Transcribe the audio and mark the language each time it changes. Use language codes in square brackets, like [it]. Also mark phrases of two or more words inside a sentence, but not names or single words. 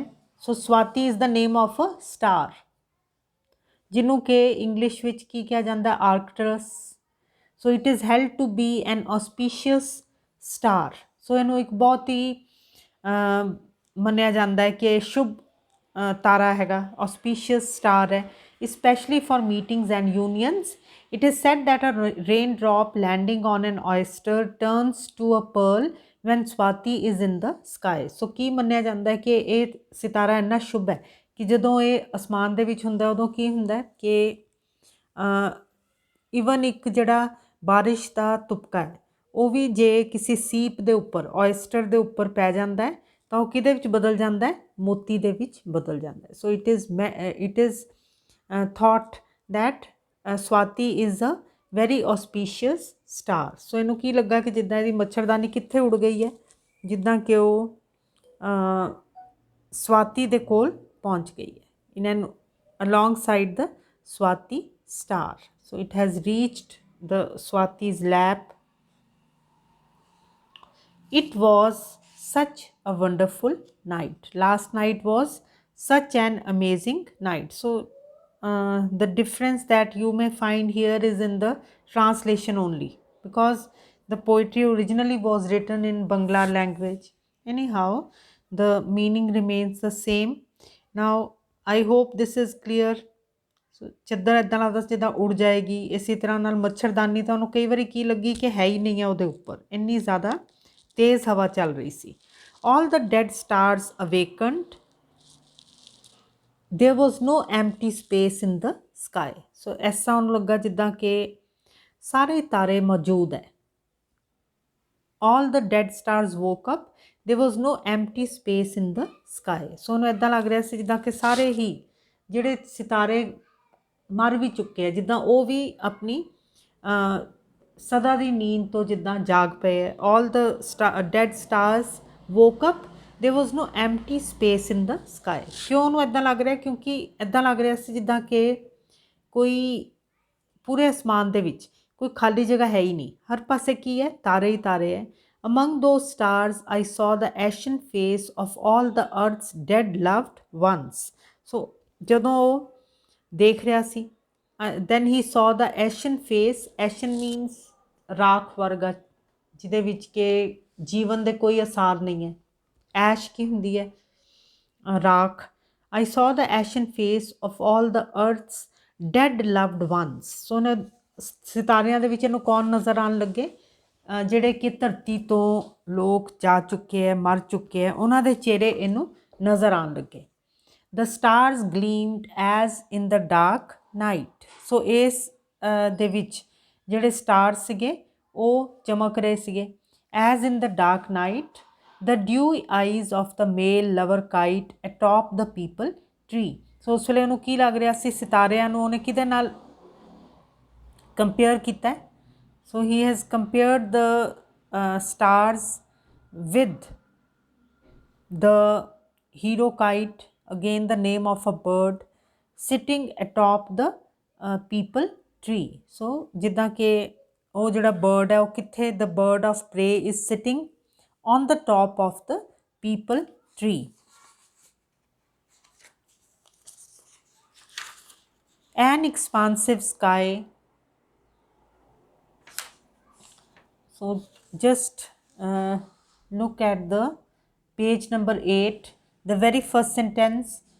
[en] So Swati is the name of a star, [pa] ਜਿਹਨੂੰ ਕਿ ਇੰਗਲਿਸ਼ ਵਿੱਚ ਕੀ ਕਿਹਾ ਜਾਂਦਾ, [en] ਆਰਕਟਰਸ। So it is held to be an auspicious star. [pa] ਸੋ ਇਹਨੂੰ ਇੱਕ ਬਹੁਤ ਹੀ ਮੰਨਿਆ ਜਾਂਦਾ ਹੈ ਕਿ ਸ਼ੁਭ ਤਾਰਾ ਹੈਗਾ, [en] auspicious star [pa] ਹੈ, [en] especially for meetings and unions. It is said that a raindrop landing on an oyster turns to a pearl when Swati is in the sky. [pa] So ਕੀ ਮੰਨਿਆ ਜਾਂਦਾ ਹੈ ਕਿ ਇਹ ਸਿਤਾਰਾ ਇੰਨਾ ਸ਼ੁਭ ਹੈ ਕਿ ਜਦੋਂ ਇਹ ਅਸਮਾਨ ਦੇ ਵਿੱਚ ਹੁੰਦਾ ਉਦੋਂ ਕੀ ਹੁੰਦਾ ਕਿ ਈਵਨ ਇੱਕ ਜਿਹੜਾ ਬਾਰਿਸ਼ ਦਾ ਤੁਪਕਾ ਹੈ ਉਹ ਵੀ ਜੇ ਕਿਸੇ ਸੀਪ ਦੇ ਉੱਪਰ, oyster ਦੇ ਉੱਪਰ ਪੈ ਜਾਂਦਾ ਹੈ ਤਾਂ ਉਹ ਕਿਹਦੇ ਵਿੱਚ ਬਦਲ ਜਾਂਦਾ ਹੈ, ਮੋਤੀ ਦੇ ਵਿੱਚ ਬਦਲ ਜਾਂਦਾ ਹੈ। [en] So it is thought that Swati is a very auspicious star. [pa] ਸੋ ਇਹਨੂੰ ਕੀ ਲੱਗਾ ਕਿ ਜਿੱਦਾਂ ਇਹਦੀ ਮੱਛਰਦਾਨੀ ਕਿੱਥੇ ਉੜ ਗਈ ਹੈ, ਜਿੱਦਾਂ ਕਿ ਉਹ ਸਵਾਤੀ ਦੇ ਕੋਲ ਪਹੁੰਚ ਗਈ ਹੈ, [en] in an alongside the Swati star. So it has reached the Swati's lap. It was such a wonderful night. Last night was such an amazing night. So the difference that you may find here is in the translation only, because the poetry originally was written in Bangla language. Anyhow, the meaning remains the same. Now I hope this is clear. [pa] ਸੋ ਚੱਦਰ ਇੱਦਾਂ ਲੱਗਦਾ ਜਿੱਦਾਂ ਉੜ ਜਾਏਗੀ, ਇਸੇ ਤਰ੍ਹਾਂ ਨਾਲ ਮੱਛਰਦਾਨੀ ਤਾਂ ਉਹਨੂੰ ਕਈ ਵਾਰੀ ਕੀ ਲੱਗੀ ਕਿ ਹੈ ਹੀ ਨਹੀਂ ਹੈ ਉਹਦੇ ਉੱਪਰ, ਇੰਨੀ ਜ਼ਿਆਦਾ ਤੇਜ਼ ਹਵਾ ਚੱਲ ਰਹੀ ਸੀ। [en] All the dead stars awakened. There was no empty space in the sky. [pa] So ਐਸਾ ਉਹਨੂੰ ਲੱਗਾ ਜਿੱਦਾਂ ਕਿ ਸਾਰੇ ਤਾਰੇ ਮੌਜੂਦ ਹੈ। [en] All the dead stars woke up. There was no empty space in the sky. [pa] So ਉਹਨੂੰ ਇੱਦਾਂ ਲੱਗ ਰਿਹਾ ਸੀ ਜਿੱਦਾਂ ਕਿ ਸਾਰੇ ਹੀ ਜਿਹੜੇ ਸਿਤਾਰੇ ਮਰ ਵੀ ਚੁੱਕੇ ਆ, ਜਿੱਦਾਂ ਉਹ ਵੀ ਆਪਣੀ ਸਦਾ ਦੀ ਨੀਂਦ ਤੋਂ ਜਿੱਦਾਂ ਜਾਗ ਪਏ ਹੈ। [en] All the dead stars woke up. There was no empty space in the sky. [pa] ਕਿਉਂ ਉਹਨੂੰ ਇੱਦਾਂ ਲੱਗ ਰਿਹਾ, ਕਿਉਂਕਿ ਇੱਦਾਂ ਲੱਗ ਰਿਹਾ ਸੀ ਜਿੱਦਾਂ ਕਿ ਕੋਈ ਪੂਰੇ ਅਸਮਾਨ ਦੇ ਵਿੱਚ ਕੋਈ ਖਾਲੀ ਜਗ੍ਹਾ ਹੈ ਹੀ ਨਹੀਂ, ਹਰ ਪਾਸੇ ਕੀ ਹੈ, ਤਾਰੇ ਹੀ ਤਾਰੇ ਹੈ। [en] Among those stars I saw the ashen face of all the earth's dead loved ones. [pa] So ਜਦੋਂ ਉਹ ਦੇਖ ਰਿਹਾ ਸੀ, [en] then he saw the ashen face. Ashen means [pa] ਰਾਖ ਵਰਗਾ, ਜਿਹਦੇ ਵਿੱਚ ਕਿ ਜੀਵਨ ਦੇ ਕੋਈ ਅਸਾਰ ਨਹੀਂ ਹੈ। ਐਸ਼ ਕੀ ਹੁੰਦੀ ਹੈ, ਰਾਖ। [en] I saw the ashen face of all the earth's dead loved ones. [pa] ਸੋ ਸਿਤਾਰਿਆਂ ਦੇ ਵਿੱਚ ਇਹਨੂੰ ਕੌਣ ਨਜ਼ਰ ਆਉਣ ਲੱਗੇ, ਜਿਹੜੇ ਕਿ ਧਰਤੀ ਤੋਂ ਲੋਕ ਜਾ ਚੁੱਕੇ ਹੈ, ਮਰ ਚੁੱਕੇ ਹੈ, ਉਹਨਾਂ ਦੇ ਚਿਹਰੇ ਇਹਨੂੰ ਨਜ਼ਰ ਆਉਣ ਲੱਗੇ। [en] The stars gleamed as in the dark night. [pa] ਸੋ ਇਸ ਦੇ ਵਿੱਚ ਜਿਹੜੇ ਸਟਾਰ ਸੀਗੇ ਉਹ ਚਮਕ ਰਹੇ ਸੀਗੇ। [en] As in the dark night, the dewy eyes of the male lover kite atop the peepal tree. [pa] ਸੋ ਉਸ ਵੇਲੇ ਉਹਨੂੰ ਕੀ ਲੱਗ ਰਿਹਾ ਸੀ, ਸਿਤਾਰਿਆਂ ਨੂੰ ਉਹਨੇ ਕਿਹਦੇ ਨਾਲ ਕੰਪੇਅਰ ਕੀਤਾ ਹੈ। [en] So he has compared the stars with the hero kite, again the name of a bird sitting atop the peepal tree. [pa] So ਜਿੱਦਾਂ ਕਿ ਉਹ ਜਿਹੜਾ bird ਹੈ ਉਹ ਕਿੱਥੇ, [en] the bird of prey is sitting on the top of the peepal tree. An expansive sky. So just look at the page number 8, the very first sentence.